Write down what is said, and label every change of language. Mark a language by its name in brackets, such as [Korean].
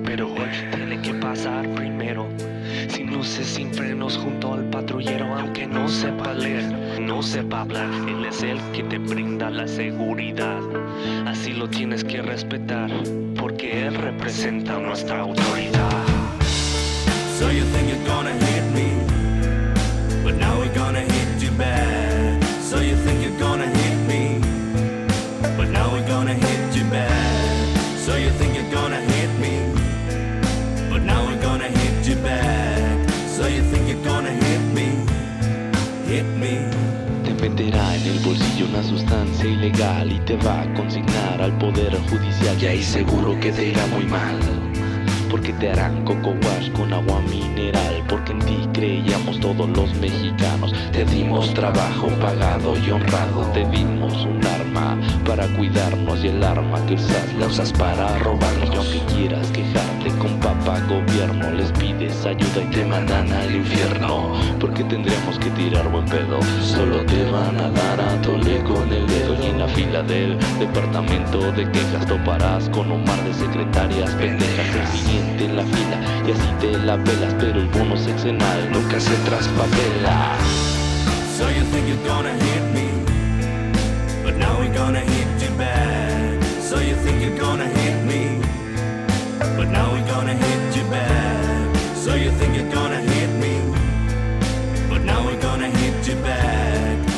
[Spanish] Pero él tiene que pasar primero, sin luces, sin frenos, junto al patrullero. Aunque no sepa leer, no sepa hablar, él es el que te brinda la seguridad. Así lo tienes que respetar, porque él representa nuestra autoridad. [English] So you think you're gonna hit me, but now we're gonna hit you back. So you think you're gonna hit me, but now we're gonna hit you back. So you think you're gonna hit me, but now we're gonna hit you back. So you think you're gonna hit me, hit me. [Spanish] Venderá en el bolsillo una sustancia ilegal y te va a consignar al poder judicial. Y ahí seguro que te irá muy mal, porque te harán coco wash con agua mineral. Porque en ti creíamos todos los mexicanos. Te dimos trabajo pagado y honrado. Te dimos un arma para cuidarnos. Y el arma que usas la usas para robarnos. Y aunque quieras quejarte con papá gobierno, les pides ayuda y te mandan al infierno. Porque tendríamos que tirar buen pedo. Solo te van a dar a tole con el dedo. Y en la fila del departamento de quejas toparás con un mar de secretarias pendejas. El siguiente en la fila y así te la pelas. Pero el bono sexenal nunca se traspapela. [English] So you think you're gonna hit me, but now we're gonna hit you back. So you think you're gonna hit me, but now we're gonna hit you back. So you think you're gonna hit me, but now we're gonna hit you back.